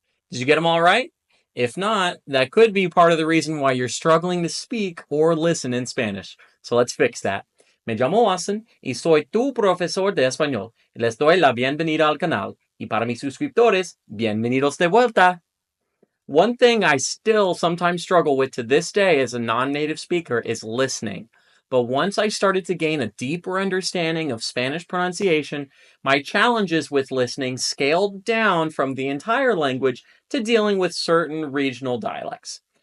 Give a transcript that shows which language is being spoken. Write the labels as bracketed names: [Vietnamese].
[English] Did you get them all right? If not, that could be part of the reason why you're struggling to speak or listen in Spanish. So let's fix that. [Spanish] Me llamo Watson y soy tu profesor de español. Les doy la bienvenida al canal. Y para mis suscriptores, bienvenidos de vuelta. [English] One thing I still sometimes struggle with to this day as a non-native speaker is listening. But once I started to gain a deeper understanding of Spanish pronunciation, my challenges with listening scaled down from the entire language to dealing with certain regional dialects.